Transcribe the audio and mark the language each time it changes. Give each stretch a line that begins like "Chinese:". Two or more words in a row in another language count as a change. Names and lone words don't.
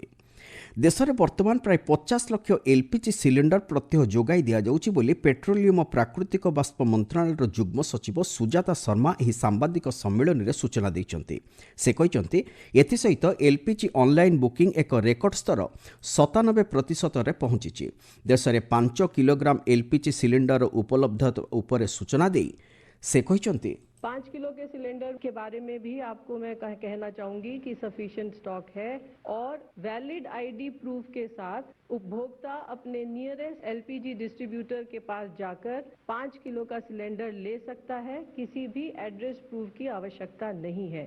Odia: ଦେଶରେ ବର୍ତ୍ତମାନ ପ୍ରାୟ 50 ଲକ୍ଷ
English: LPG cylinder
Odia: ପ୍ରତ୍ୟହ ଯୋଗାଇ ଦିଆଯାଉଛି ବୋଲି ପେଟ୍ରୋଲିୟମ ଓ ପ୍ରାକୃତିକ ବାଷ୍ପ ମନ୍ତ୍ରଣାଳୟର ଯୁଗ୍ମ ସଚିବ ସୁଜାତା ଶର୍ମା ଏହି ସାମ୍ବାଦିକ ସମ୍ମିଳନୀରେ ସୂଚନା ଦେଇଛନ୍ତି। ସେ କହିଛନ୍ତି ଏଥିସହିତ ଏଲ୍ପିଜି
English: online booking
Odia: ଏକ ରେକର୍ଡ ସ୍ତର 97%ରେ ପହଞ୍ଚିଛି। ଦେଶରେ 5 କିଲୋଗ୍ରାମ
English: LPG cylinder
Odia: ଉପଲବ୍ଧତା ଉପରେ ସୂଚନା ଦେଇ ସେ କହିଛନ୍ତି
Hindi: 5 किलो के सिलेंडर के बारे में भी आपको मैं कहना चाहूंगी कि
English: sufficient stock
Hindi: है और
English: valid ID proof
Hindi: के साथ उपभोक्ता अपने
English: nearest LPG distributor
Hindi: के पास जाकर 5 किलो का सिलेंडर ले सकता है। किसी भी
English: address proof
Hindi: की आवश्यकता नहीं है।